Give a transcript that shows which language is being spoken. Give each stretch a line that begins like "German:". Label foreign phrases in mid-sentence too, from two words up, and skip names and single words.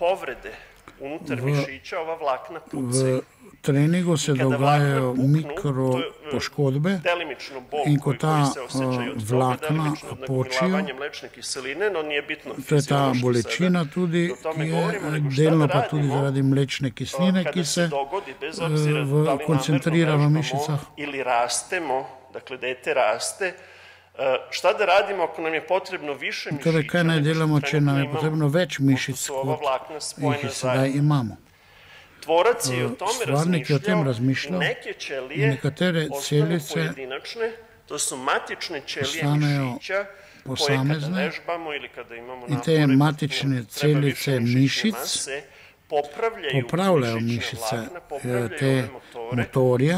Slovenian: V treningu se dogajajo mikropoškodbe in ko ta vlakna počijo, to je ta bolečina tudi, ki je delno pa tudi zaradi mlečne kisline, ki se koncentrira v mišicah.
Serbian: Dakle, dete raste. Šta da radimo ako nam je potrebno više mišića?
Slovenian: Torej, kaj naj delamo, če nam je potrebno več mišic, kot jih sedaj imamo? Stvarnik je o tem razmišljal in nekatere celice postanejo posamezne in te matične celice mišic popravljajo mišice, te motorje.